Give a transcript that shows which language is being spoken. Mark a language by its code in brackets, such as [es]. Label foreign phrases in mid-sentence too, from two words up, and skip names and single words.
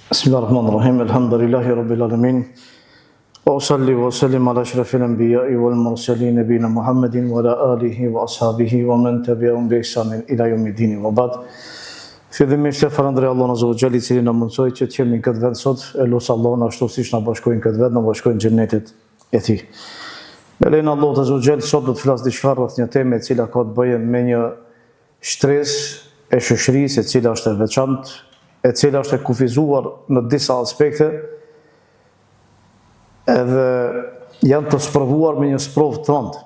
[ar] بسم الله الرحمن الرحيم. الحمد لله رب العالمين. وأصلي وأسلم على أشرف الأنبياء والمرسلين نبينا محمد وعلى آله وأصحابه ومن تبعهم بإحسان إلى يوم الدين وبعد. [sq] Fillimisht e falënderoj Allahun [ar] عز وجل [sq] i cili na mundsoi që të jemi në këtë vend sot. Elos Allahun ashtu siç na bashkojnë këtë vend, na bashkojnë në xhenetet e tij. Me lejnë Allahut [ar] عز وجل [sq] sot do të flas diçka rreth një teme e cila ka të bëjë me një shtresë e shoqërisë e cila është e veçantë, e cila është e kufizuar në disa aspekte, edhe janë të sprovuar me një sprovë të rëndë.